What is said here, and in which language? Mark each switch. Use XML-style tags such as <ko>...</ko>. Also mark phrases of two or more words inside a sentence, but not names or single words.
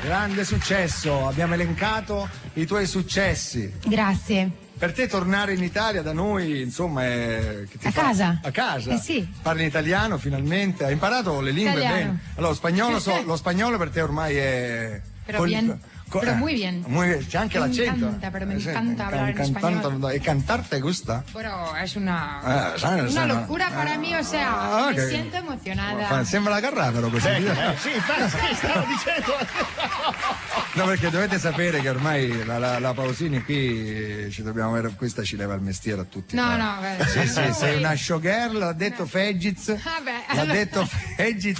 <it>Grande successo, abbiamo elencato i tuoi successi. Grazie. Per te tornare in Italia da noi, insomma, è... A casa? A casa? Sì. Parli italiano finalmente? Hai imparato le lingue bene? Allora, lo spagnolo per te ormai è...</it> <es>Pero bien. Pero muy bien.</es> <it>C'è anche l'accento.</it> <es>Me encanta hablar en español. ¿Y cantar te gusta? Bueno, es una locura para mí, o sea, me siento emocionada.</es> <it>Sembra la Carrafaro così. Sì, infatti, stavo dicendo. No, perché dovete sapere che ormai la Pausini qui ci dobbiamo avere, questa ci leva il mestiere a tutti. No, sì, sei una showgirl, l'ha detto Fegiz. L'ha detto Fegiz.</it>